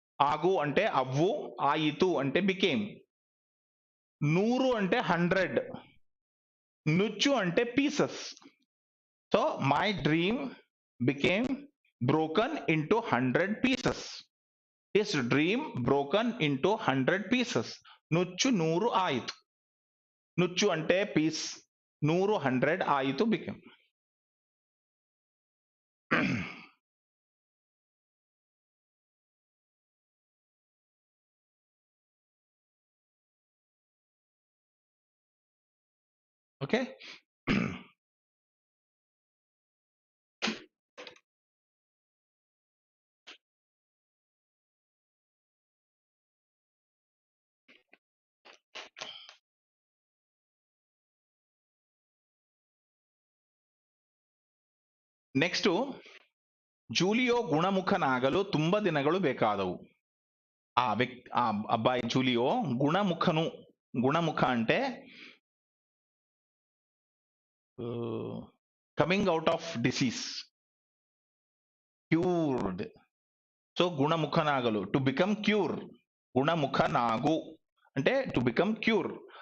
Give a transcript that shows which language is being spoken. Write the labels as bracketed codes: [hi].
[te] ఆగు అంటే అవ్వు, ఆయితు అంటే బికేమ్. నూరు అంటే 100, నుచ్చు అంటే pieces. [en] So my dream became broken into 100 pieces. His dream broken into 100 pieces. [te] నుచ్చు నూరు ఆయితు. నుచ్చు అంటే పీస్, నూరు 100, ఆయితు బికేమ్. ఓకే. [kn] ನೆಕ್ಸ್ಟ್, ಜೂಲಿಯೋ ಗುಣಮುಖನಾಗಲು ತುಂಬಾ ದಿನಗಳು ಬೇಕಾದವು. [te] ఆ అబ్బాయి జూలియో గుణముఖ అంటే coming out of disease, cured. So గుణముఖనాగలు, to become cure. గుణముఖనాగు అంటే టు బికమ్ క్యూర్.